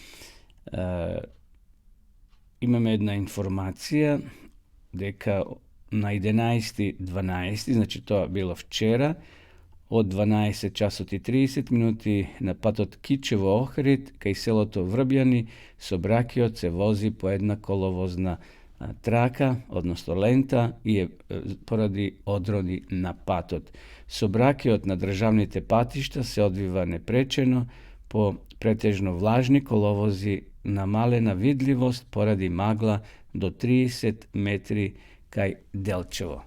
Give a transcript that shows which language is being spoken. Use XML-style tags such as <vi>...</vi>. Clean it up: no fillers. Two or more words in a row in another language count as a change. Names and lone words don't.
<mk>Имаме една информација дека на 11.12, значи тоа било вчера, од 12 часот и 30 минути на патот Кичево-Охрид, кај селото Врбјани, сообраќајот се вози по една коловозна трака, односно лента, je pоради одроди на патот. Собракиот на државните патишта се одвива непречено по претежно влажни коловози, намалена видливост поради магла до 30 метри кај Делчево.</mk>